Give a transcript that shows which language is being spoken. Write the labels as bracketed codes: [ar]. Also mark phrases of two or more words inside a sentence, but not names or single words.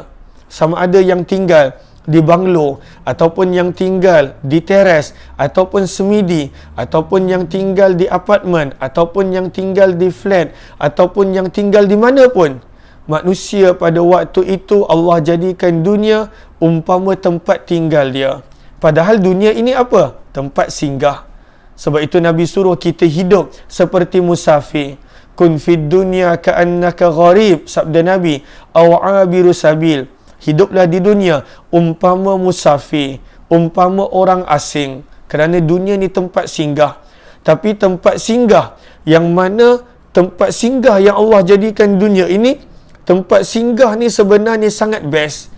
[ms] Sama ada yang tinggal di banglo, ataupun yang tinggal di teres, ataupun semidi, ataupun yang tinggal di apartmen, ataupun yang tinggal di flat, ataupun yang tinggal di mana pun. Manusia pada waktu itu Allah jadikan dunia umpama tempat tinggal dia. Padahal dunia ini apa? Tempat singgah. Sebab itu Nabi suruh kita hidup seperti musafir. [ar] كن في الدنيا كأنك غريب, [ms] sabda Nabi, [ar] أو عابر سبيل. [ms] Hiduplah di dunia umpama musafir, umpama orang asing. Kerana dunia ni tempat singgah. Tapi tempat singgah yang mana tempat singgah yang Allah jadikan dunia ini, tempat singgah ni sebenarnya sangat best.